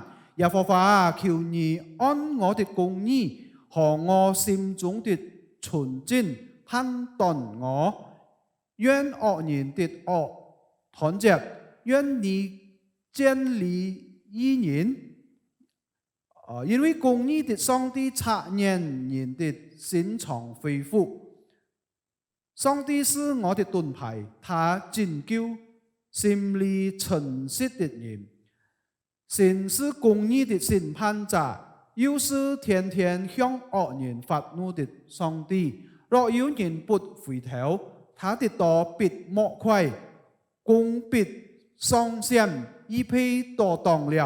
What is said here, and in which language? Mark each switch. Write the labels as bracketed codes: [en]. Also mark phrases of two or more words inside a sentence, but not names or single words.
[zh] 耶和華求你按我的公義和我心中的純正判斷我。願惡人的惡斷絕，願你建立義人。因為公義的上帝察驗人的心腸恢復。上帝是我的盾牌，他拯救心裡誠實的人。神是公義的審判者，又是天天向惡人發怒的上帝。若有人不回頭，他的刀必莫快，弓必上弦，預備躲擋了。